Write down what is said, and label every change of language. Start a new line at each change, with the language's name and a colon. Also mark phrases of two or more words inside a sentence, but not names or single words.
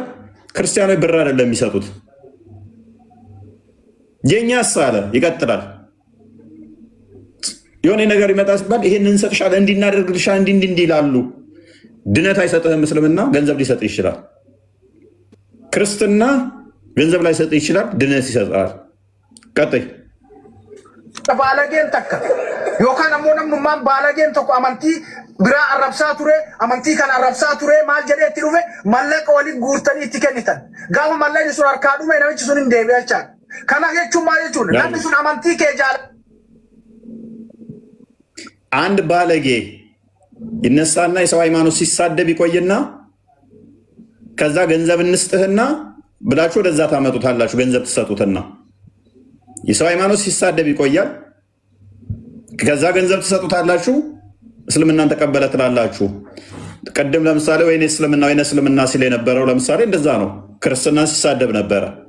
Amharic: ክርስቲያኖች ብር አይደለም የሚሰጡት። የኛስ አለ ይቀጥላል። የሆነ ነገር ይመጣ ሲባል ይሄንን እንሰጥሻለን፣ እንዲናደርግልሻል፣ እንዲህ ይላሉ። ድነት አይሰጥህም። እስልምና ገንዘብ ሊሰጥ ይችላል። ክርስትና ገንዘብ ላይ ሰጥ ይችላል፣ ድነት ይሰጣል። ቀጥይ ባለጌን ተካ
Oromo: yookaan ammoo namnummaan baalageen tokko amantii biraa arrabsaa ture, amantii kan arrabsaa ture maal jedhee itti dhufe mallaqa waliin guurtanii itti kennitan. Gaafa mallaqni sun harkaa dhume namichi sun hin deebi'e jechaan. Kana jechuun maal jechuudha? Namni sun amantii kee jaala.
Amharic: አንድ ባለጌ ይነሳና የሰው ሃይማኖት ሲሳደብ ይቆይና ከዛ ገንዘብ እንስጥህና ብላችሁ ወደዛ ታመጡታላችሁ። ገንዘብ ትሰጡትና የሰው ሃይማኖት ሲሳደብ ይቆያል። ከዛ ገንዘብ ትሰጡታላችሁ። እስልምናን ተቀበለ ትላላችሁ። ቀደም ለምሳሌ ወይኔ እስልምና ሲል የነበረው ለምሳሌ እንደዛ ነው። ክርስትና ሲሳደብ ነበረ።